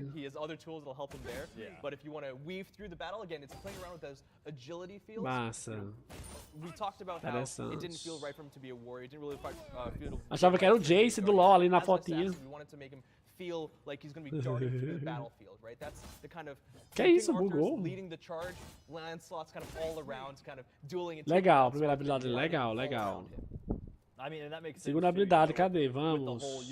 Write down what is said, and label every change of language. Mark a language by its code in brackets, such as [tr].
[en] He has other tools that'll help him there. Yeah. But if you want to weave through the battle, again, it's playing around with those agility fields. [pt] Massa. [en] We talked about how it didn't feel right for him to be a warrior. It didn't really feel. [pt] Achava que era o Jace do LoL ali na fotinha. [en] We wanted to make him feel like he's going to be darting through the battlefield, right? That's the kind of [pt] que isso, bugou. [en] Leading the charge, Lancelot's kind of all around, kind of dueling. [pt] Legal, primeira habilidade, legal. [en] I mean, and that makes [pt] Segunda habilidade, cadê? Vamos.